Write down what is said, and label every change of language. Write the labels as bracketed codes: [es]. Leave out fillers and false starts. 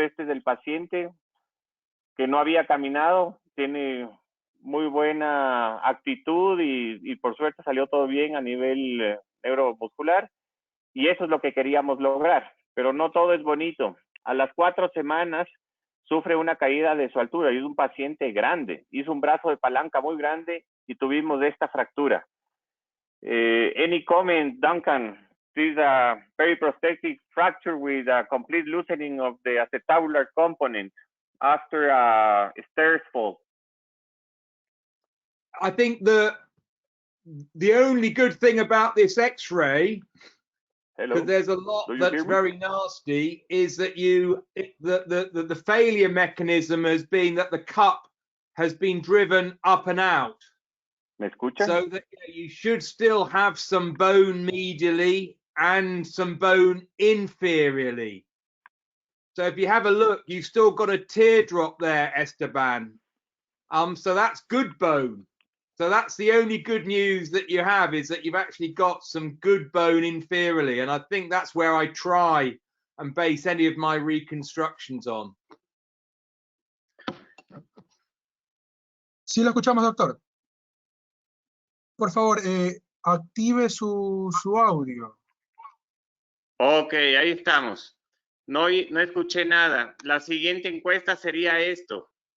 [es] Este es del paciente que no había caminado, tiene muy buena actitud y por suerte salió todo bien a nivel neuromuscular, y eso es lo que queríamos lograr, pero no todo es bonito. A las 4 semanas sufre una caída de su altura y es un paciente grande, hizo un brazo de palanca muy grande y tuvimos esta fractura. [en] Any comment, Duncan? This is a periprosthetic fracture with a complete loosening of the acetabular component after a stairs fall. I think the only good thing about this X-ray, because there's a lot that's very nasty, is that the failure mechanism has been that the cup has been driven up and out. [es] ¿Me escuchan? [en] So that you should still have some bone medially and some bone inferiorly. So if you have a look, you've still got a teardrop there, Esteban. So that's good bone. So that's the only good news that you have, is that you've actually got some good bone inferiorly. And I think that's where I try and base any of my reconstructions on. [es] Sí, lo escuchamos, doctor. Por favor, active su audio. Ok, ahí estamos. No escuché nada. La siguiente encuesta sería esto.